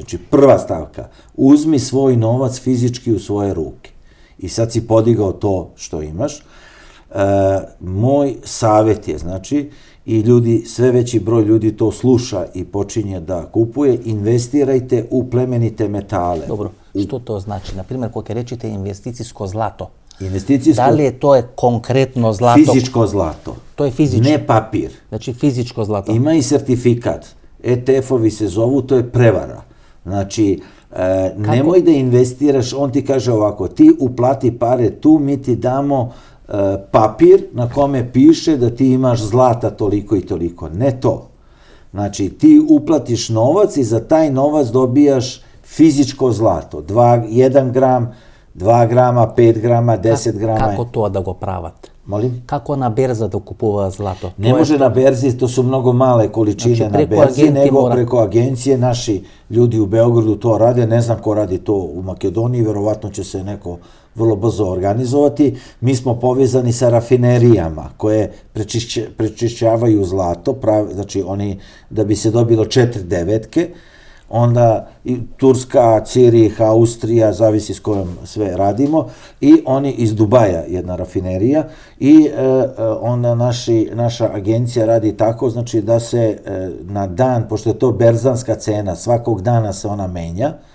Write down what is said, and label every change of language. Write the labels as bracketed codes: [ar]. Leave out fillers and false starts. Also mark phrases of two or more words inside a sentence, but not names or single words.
[sr] Znači, prva stavka, uzmi svoj novac fizički u svoje ruke. I sad si podigao to što imaš. Moj savjet je, znači, i ljudi, sve veći broj ljudi to sluša i počinje da kupuje, investirajte u plemenite metale. Dobro, [mk] што тоа значи? Например, кога ќе речете инвестицијско злато, [sr] Investicijsko, [mk] дали е тоа конкретно злато? [sr] fizičko zlato, [mk] Тоа е физичко. [sr] ne papir. [mk] Значи физичко злато. [sr] Ima i sertifikat. ETF-ovi se zovu, to je prevara. Znači, nemoj da investiraš, on ti kaže ovako, ti uplati pare tu, mi ti damo papir na kome piše da ti imaš zlata toliko i toliko. Ne to. Znači, ti uplatiš novac i za taj novac dobijaš fizičko zlato. 1 gram, 2 grama, 5 grama, 10 grama. [mk] Како тоа да го прават? [sr] Molim? [mk] Како на берза да купуваат злато? [sr] Ne može na berzi, to su mnogo male količine Znači, na preko berzi, agenti nego mora. preko agencije. Naši ljudi u Beogradu to rade, ne znam ko radi to u Makedoniji, verovatno će se neko vrlo brzo organizovati. Mi smo povezani sa rafinerijama koje prečišćavaju zlato, znači oni, da bi se dobilo 4 devetke, onda i Turska, Cirih, Austrija, zavisi s kojom sve radimo, i oni iz Dubaja, jedna rafinerija, i onda naša agencija radi tako, znači da se na dan, pošto je to berzanska cena, svakog dana se ona menja,